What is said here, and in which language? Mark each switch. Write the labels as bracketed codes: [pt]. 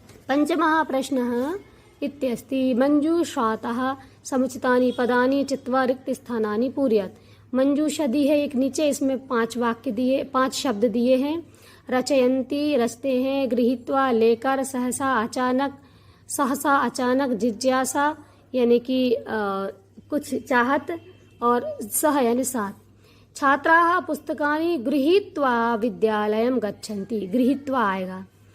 [sa] पंचमः प्रश्नः इत्यस्ति मंजूषातः समुचितानि पदानि चित्वा रिक्तस्थानानि पूरयत्। [hi] मंजूषा दी है एक नीचे, इसमें 5 शब्द दिए हैं। रचयन्ति रचते हैं, गृहीत्वा लेकर, सहसा अचानक, जिज्ञासा यानी कि कुछ चाहत, और सह यानी साथ। [sa] छात्राः पुस्तकानि गृहीत्वा विद्यालयं गच्छन्ति, [hi] गृहीत्वा आएगा।